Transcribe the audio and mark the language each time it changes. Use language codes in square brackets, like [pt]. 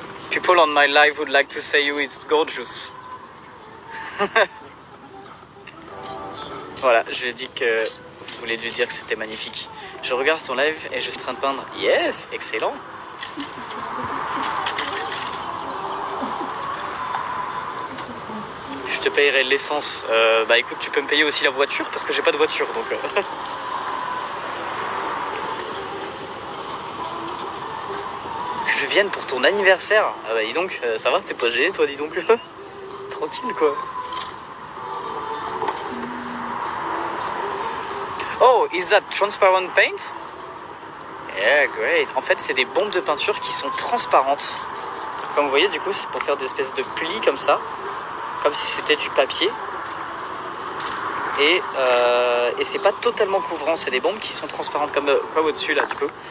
[en] People on my live would like to say you it's gorgeous. [fr] Voilà, je lui ai dit que vous voulez lui dire que c'était magnifique. Je regarde ton live et je suis en train de peindre. [en] Yes, excellent. [fr] Je te payerai l'essence. Bah écoute, tu peux me payer aussi la voiture parce que j'ai pas de voiture donc. Je vienne pour ton anniversaire. Ah bah dis donc, ça va, t'es pas gêné toi, dis donc. Tranquille quoi. [en] Oh, is that transparent paint? Yeah, great. [fr] En fait, c'est des bombes de peinture qui sont transparentes. Comme vous voyez, du coup, c'est pour faire des espèces de plis comme ça. Comme si c'était du papier. Et c'est pas totalement couvrant, c'est des bombes qui sont transparentes comme au-dessus là, du coup.